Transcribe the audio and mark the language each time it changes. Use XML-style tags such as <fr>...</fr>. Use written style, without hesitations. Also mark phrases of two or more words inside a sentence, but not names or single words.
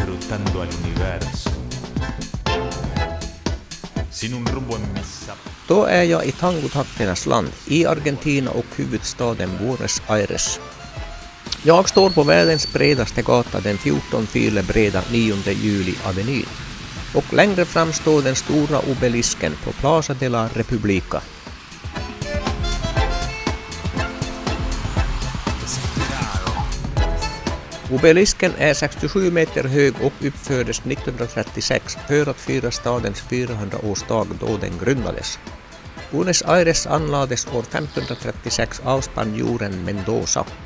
<es>escrutando al universo. Sin un rumbo en mis zapatos.</es> <sv>Då är jag i tangotakternas land, i Argentina och huvudstaden Buenos Aires. Jag står på världens bredaste gata, den 14 filer breda 9 juli-avenyn. Och längre fram står den stora obelisken på Plaza de la Repubblica. Obelisken är 67 meter hög och uppfördes 1936 för att fira stadens 400-årsdag då den grundades. Buenos Aires anlades år 1536 av spanjoren Mendoza.</sv>